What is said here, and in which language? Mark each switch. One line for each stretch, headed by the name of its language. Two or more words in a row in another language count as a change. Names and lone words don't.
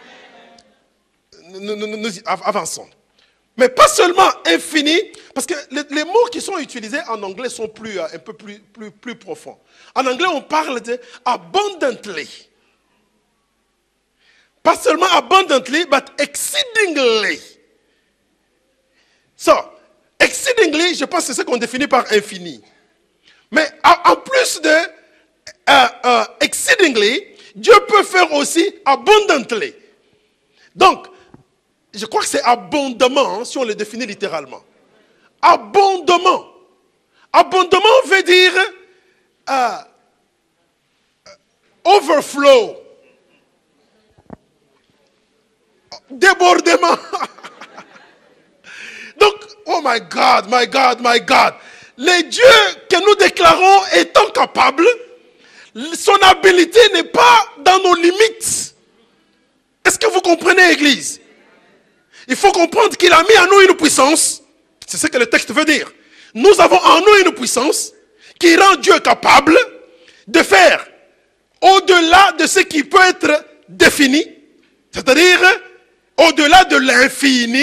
French: Nous avançons. Mais pas seulement infini, parce que les mots qui sont utilisés en anglais sont un peu plus profonds. En anglais, on parle de abundantly. Pas seulement
English: abundantly, but exceedingly. So, exceedingly,
French: je pense que c'est ce qu'on définit par infini. Mais en plus de exceedingly, Dieu peut faire aussi abundantly. Donc, je crois que c'est abondamment, si on le définit littéralement. Abondamment. Abondamment veut dire overflow. débordement. Donc,
English: oh my God, my God, my God.
French: Les dieux que nous déclarons étant capables, son habilité n'est pas dans nos limites. Est-ce que vous comprenez, Église? Il faut comprendre qu'il a mis en nous une puissance. C'est ce que le texte veut dire. Nous avons en nous une puissance qui rend Dieu capable de faire au-delà de ce qui peut être défini, c'est-à-dire au-delà de l'infini.